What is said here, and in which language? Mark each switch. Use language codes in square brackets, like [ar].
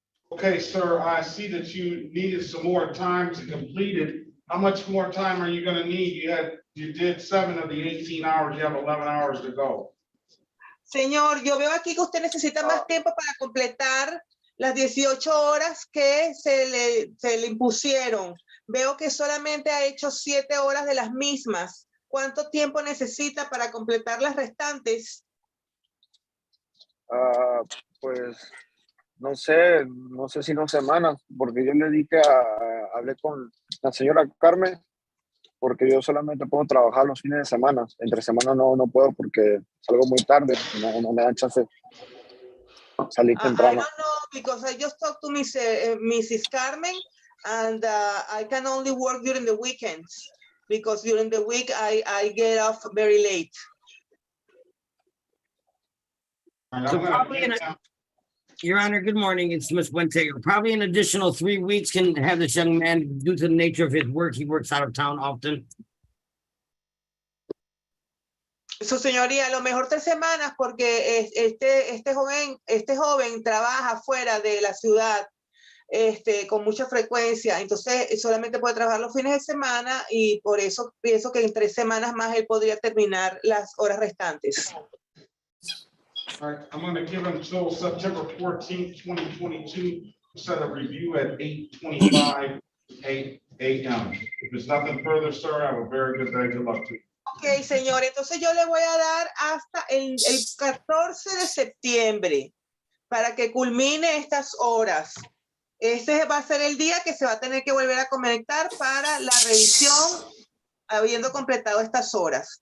[en] Okay, sir, I see that you needed some more time to complete it. How much more time are you going to need? You did 7 of the 18 hours. You have 11 hours to go. [es] Señor, yo veo aquí que usted necesita más tiempo para completar las 18 horas que se le impusieron. Veo que solamente ha hecho 7 horas de las mismas. ¿Cuánto tiempo necesita para completar las restantes? Pues no sé si 2 semanas, porque yo le dije, hablé con la señora Carmen, porque yo solamente puedo trabajar los fines de semana. Entre semana no puedo porque salgo muy tarde, no me dan chance de salir temprano. [en] I don't know, because I just talked to Mrs. Carmen, and I can only work during the weekends, because during the week I get off very late. So probably, Your Honor, good morning. It's Ms. Wentego. Probably an additional 3 weeks can have this young man, due to the nature of his work, he works out of town often. [es] Su señoría, a lo mejor 3 semanas, porque este joven trabaja fuera de la ciudad con mucha frecuencia, entonces solamente puede trabajar los fines de semana y por eso pienso que en 3 semanas más él podría terminar las horas restantes. [en] All right, I'm going to give him until September 14th, 2022, set a review at 8:25 a.m. If there's nothing further, sir, have a very good day. Good luck to you. [es] Ok, señor, entonces yo le voy a dar hasta el 14 de septiembre para que culmine estas horas. Este va a ser el día que se va a tener que volver a conectar para la revisión, habiendo completado estas horas.